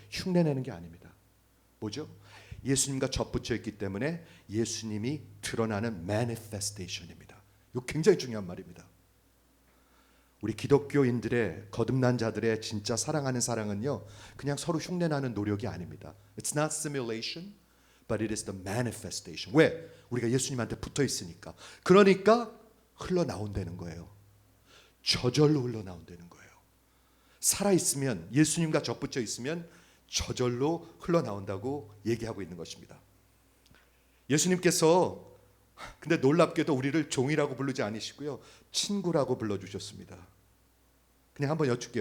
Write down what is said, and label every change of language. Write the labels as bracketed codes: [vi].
[ko] 흉내내는 게 아닙니다. 뭐죠? 예수님과 접붙여 있기 때문에 예수님이 드러나는 manifestation입니다. 이거 굉장히 중요한 말입니다. 우리 기독교인들의, 거듭난 자들의 진짜 사랑하는 사랑은요, 그냥 서로 흉내나는 노력이 아닙니다. [en] It's not simulation, but it is the manifestation. [ko] 왜? 우리가 예수님한테 붙어 있으니까. 그러니까 흘러나온다는 거예요. 저절로 흘러나온다는 거예요. 살아있으면, 예수님과 접붙여 있으면 저절로 흘러나온다고 얘기하고 있는 것입니다. 예수님께서 근데 놀랍게도 우리를 종이라고 부르지 않으시고요, 친구라고 불러주셨습니다. 그냥 한번 여쭙게요.